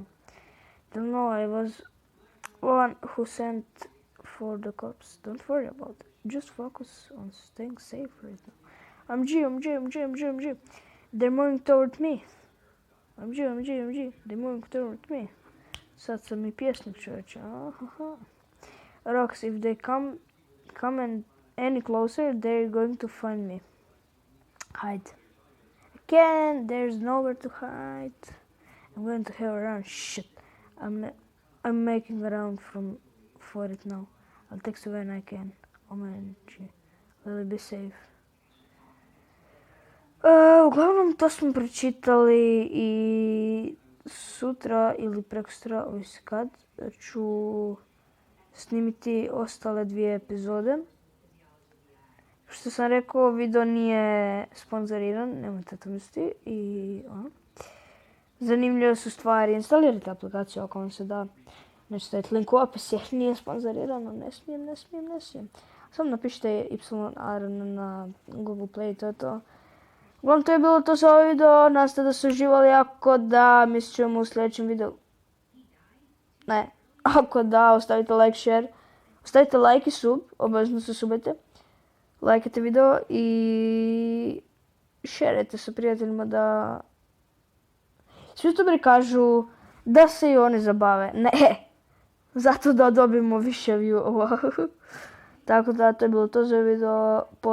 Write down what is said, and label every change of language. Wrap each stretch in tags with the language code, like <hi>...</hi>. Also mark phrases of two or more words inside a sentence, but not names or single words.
<en>They'll know I was one who sent for the cops. Don't worry about it. Just focus on staying safe right now. I'm G. They're moving toward me. I'm G. They're moving toward me.</en> <hr>Sad sam I pjesnik, čovječe.</hr> <en>Rox, if they come and any closer, they're going to find me. Hide. I can't. There's nowhere to hide. I'm going to have a run. Shit. I'm making a round for it now. I'll text you when I can. Oh man, will be safe.</en> <hr>Uglavnom to smo pročitali i sutra ili prekosutra, ovisi kad, ću snimiti ostale 2 epizode. Što sam rekao, video nije sponzoriran, nemojte to misliti. Zanimljive su stvari, instalirajte aplikaciju ako vam se da. Neću staviti link u opis jer nije sponzorirano, ne smijem. Samo napišite YARN na Google Play, to je to. Uglavnom to je bilo to za ovaj video, nadam se da su uživali, ako da, mi se čujemo u sljedećem videu. Ne, ako da, ostavite</hr> <en>like, share,</en> <hr>ostavite like i sub, obavezno se subajte. Lajkajte video i šerajte sa prijateljima da svi youtuberi kažu da se i oni zabave. Ne, zato da dobijemo više view-ova. Tako da, to je bilo to za video.</hr>